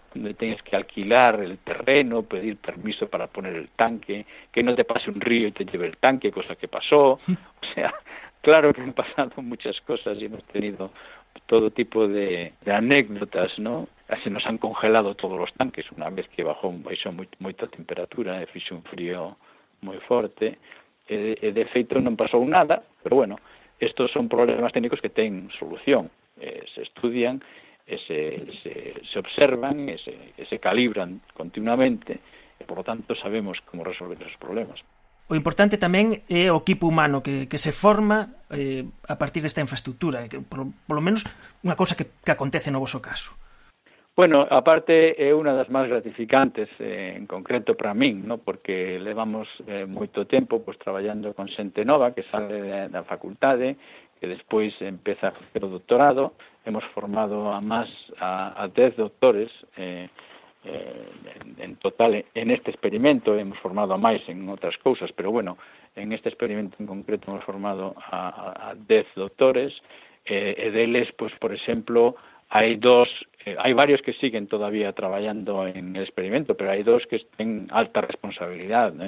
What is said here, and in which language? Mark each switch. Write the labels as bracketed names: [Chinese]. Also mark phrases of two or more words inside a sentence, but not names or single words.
[Spanish] Donde tienes que alquilar el terreno, pedir permiso para poner el tanque, que no te pase un río y te lleve el tanque, cosa que pasó. O sea, claro que han pasado muchas cosas y hemos tenido todo tipo de anécdotas, ¿no? Se nos han congelado todos los tanques una vez que [Galician] baixou moita temperatura, fixe un frío moi forte. De feito non pasou nada, [Spanish] pero bueno, estos son problemas técnicos que ten solución, se estudian, se observan, se calibran continuamente, e por lo tanto sabemos como resolver esos problemas. [Galician] O importante tamén é o equipo humano que se forma a partir desta infraestructura, que [Spanish] por lo menos [Galician] unha cousa que acontece no voso caso. Bueno, aparte é unha das máis gratificantes en concreto para min, ¿no? Porque levamos moito tempo pues traballando con xente nova que sale da facultade, que despois empeza a facer o doctorado. [Spanish] Hemos formado a 10 doctores en total en este experimento. Hemos formado a [Galician] máis en outras cousas, [Spanish] pero bueno, en este experimento en concreto hemos formado a 10 doctores, [Galician] e deles, [Spanish] pues por exemplo, hai varios que siguen todavía traballando en el experimento, pero hai dos que ten alta responsabilidad, ¿no?